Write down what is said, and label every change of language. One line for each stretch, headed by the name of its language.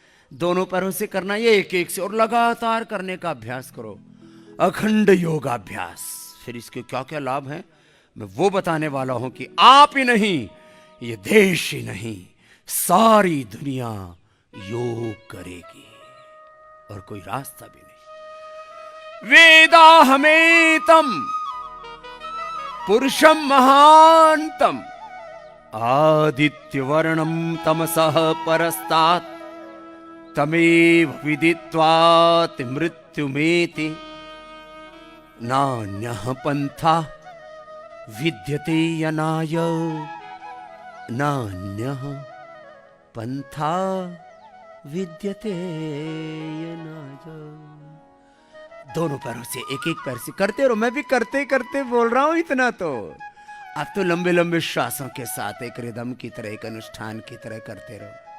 Hindi: दोनों पैरों से करना, ये एक एक से, और लगातार करने का अभ्यास करो। अखंड योगाभ्यास। फिर इसके क्या क्या लाभ हैं मैं वो बताने वाला हूं कि आप ही नहीं, ये देश ही नहीं, सारी दुनिया योग करेगी और कोई रास्ता भी नहीं।
Sanskrit: वेदाहमेतम पुरुषम महांतम आदित्यवर्णम तमसः परस्तात् तमेव विदित्वात् मृत्युमेति नान्यः पंथा विद्यते यनाय नान्यः पंथा विद्यते यनाय।
Hindi: दोनों पैरों से, एक एक पैर से करते रहो। मैं भी करते करते बोल रहा हूं इतना तो। अब तो लंबे लंबे श्वासों के साथ एक रिदम की तरह, एक अनुष्ठान की तरह करते रहो।